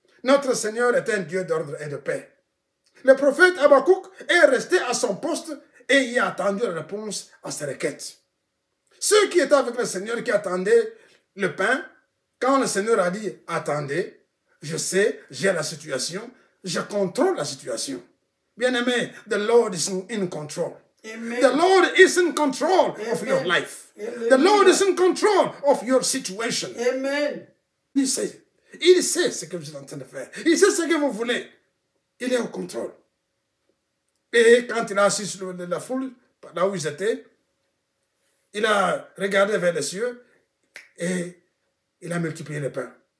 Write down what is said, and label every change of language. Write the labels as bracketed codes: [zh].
[fr] Notre Seigneur est un Dieu d'ordre et de paix. Le prophète Habakkuk est resté à son poste et il a attendu la réponse à ses requêtes. Ceux qui étaient avec le Seigneur, qui attendaient le pain, quand le Seigneur a dit, attendez, je sais, j'ai la situation, je contrôle la situation. Bien-aimé, [en] the Lord is in control. Amen. The Lord is in control of your life. The Lord is in control of your situation. Amen. [fr] Il sait ce que vous êtes en train de faire. Il sait ce que vous voulez. Il est au contrôle. Et quand il a assis sur la foule, là où ils étaient, il a regardé vers les cieux et il a multiplié les pains.